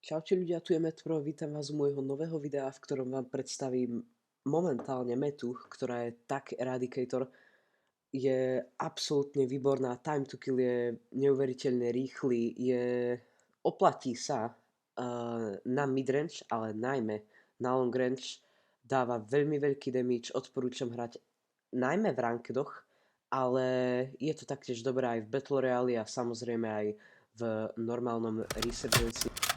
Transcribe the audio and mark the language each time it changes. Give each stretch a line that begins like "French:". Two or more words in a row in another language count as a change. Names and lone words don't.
Slovak: Čaute ľudia, tu je Metpro, vítam vás u môjho nového videa, v ktorom vám predstavím momentálne metu, ktorá je tak Eradicator. Je absolútne výborná,
English: time to kill
Slovak: je neuveriteľne rýchly, oplatí sa na midrange, ale najmä na
English: long range.
Slovak: Dáva veľmi veľký damage, odporúčam hrať najmä v rankedoch, ale je to taktiež dobré aj v Battle Royale a samozrejme aj v normálnom Resurgency.